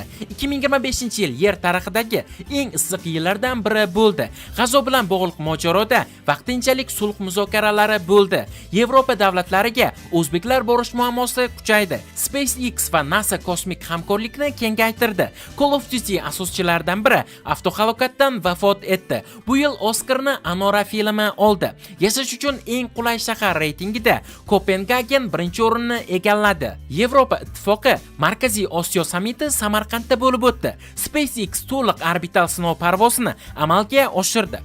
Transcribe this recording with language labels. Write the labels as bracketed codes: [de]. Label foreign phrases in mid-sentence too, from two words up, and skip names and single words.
[uz] 2025-yil yer tarixidagi eng issiq yillardan biri bo'ldi. G'azo bilan bog'liq mojaroda vaqtinchalik sulh muzokaralari bo'ldi. Yevropa davlatlariga o'zbeklar borish muammosi kuchaydi. SpaceX va NASA kosmik hamkorlikni kengaytirdi. Call of Duty asoschilaridan biri avtohalokatdan vafot etdi. Bu yil Oscarni Anora filmi oldi. Yashash uchun eng qulay shahar reytingida Kopengagen birinchi o'rinni egalladi. Yevropa ittifoqi Markaziy Osiyo sammiti Samarqandda bo'lib o'tdi. SpaceX to'liq aniq orbital sinov parvozini amalga oshirdi.